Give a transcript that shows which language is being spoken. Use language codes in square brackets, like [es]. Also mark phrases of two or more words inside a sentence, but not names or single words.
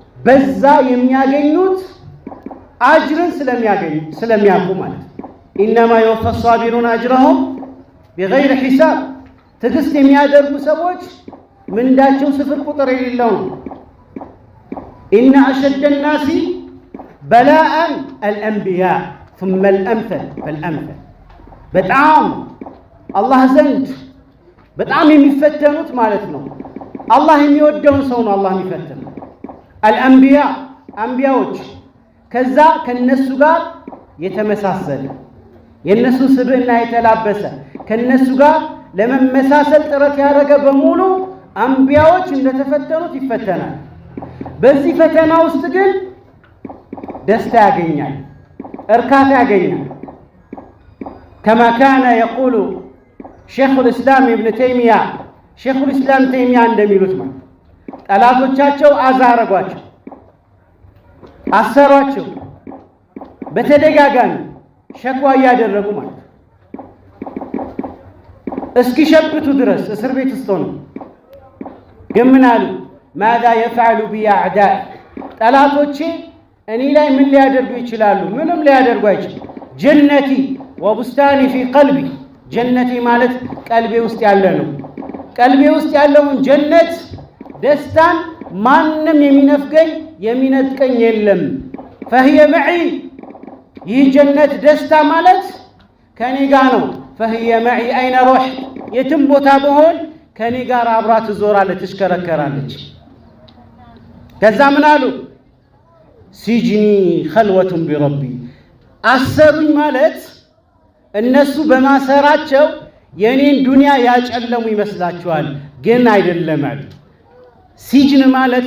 [am] በዛ የሚያገኙት አጅርን ስለሚያውቁ ማለት [ar] إنما يوفى الصابرون أجرهم بغير حساب [am] ትዕግስት የሚያደርጉ ሰዎች ምንዳቸው ስፍር ቁጥር የሌለው ነው። [ar] إن أشد الناس بلاء [am] አልአንቢያ [ar] ثم الأمثل فالأمثل [am] በጣም አላህ ዘንድ በጣም የሚፈተኑት ማለት ነው። አላህ የሚወደውን ሰው ነው አላህ የሚፈተነው። አልአንቢያ አንቢያዎች ከዛ ከነሱ ጋር የተመሳሰለ የነሱ ስብዕና የተላበሰ ከነሱ ጋር ለመመሳሰል ጥረት ያደረገ በሙሉ አንቢያዎች እንደተፈተኑት ይፈተናል። በዚህ ፈተና ውስጥ ግን ደስታ ያገኛል፣ እርካታ ያገኛል። [ar] كما كان يقول شيخ الإسلام ابن تيمية شيخ الإسلام تيمية [am] እንደሚሉት ማለት ጠላቶቻቸው አዛረጓቸው፣ አሰሯቸው፣ በተደጋጋሚ ሸክዋ እያደረጉ ማለት እስኪሸብቱ ድረስ እስር ቤት ውስጥ ሆነው ግን ምን አሉ? [ar] ماذا يفعل بي أعداء [am] ጠላቶቼ እኔ ላይ ምን ሊያደርጉ ይችላሉ? ምንም ሊያደርጉ አይችላሉ። [ar] جنتي وبستاني في قلبي [am] ጀነቲ ማለት ቀልቤ ውስጥ ያለ ነው። ቀልቤ ውስጥ ያለውን ጀነት ደስታን ማንም የሚነፍገኝ የሚነጥቀኝ የለም። [ar] فهي معي [am] ይህ ጀነት ደስታ ማለት ከኔ ጋር ነው። [ar] فهي معي أين روح [am] የትም ቦታ በሆን ከኔ ጋር አብራ ትዞራለች፣ ትሽከረከራለች። ከዛ ምን አሉ? [ar] سجني خلوة بربي [am] አሰሩኝ ማለት እነሱ በማሰራቸው የኔን ዱንያ ያጨለሙ ይመስላችኋል፣ ግን አይደለም አሉ። ሲጅን ማለት